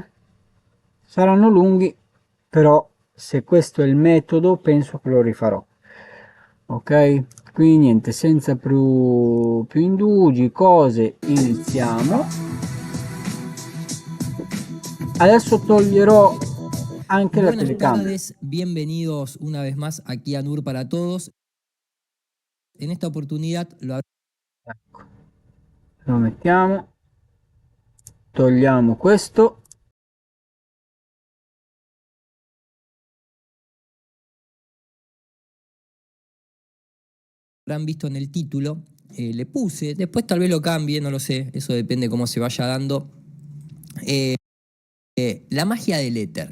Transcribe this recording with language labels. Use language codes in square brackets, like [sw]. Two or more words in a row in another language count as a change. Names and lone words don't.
[it] Saranno lunghi, però se questo è il metodo, penso che lo rifarò. Ok? Quindi niente, senza più indugi, cose, iniziamo. Adesso toglierò anche la [es] Buenas [it] telecamera. [es] tardes, bienvenidos una vez más aquí a NUR para Todos. En esta oportunidad [it] Ecco, lo mettiamo, togliamo questo. [es] habrán visto en el título, le puse, después tal vez lo cambie, no lo sé, eso depende cómo se vaya dando, la magia del éter.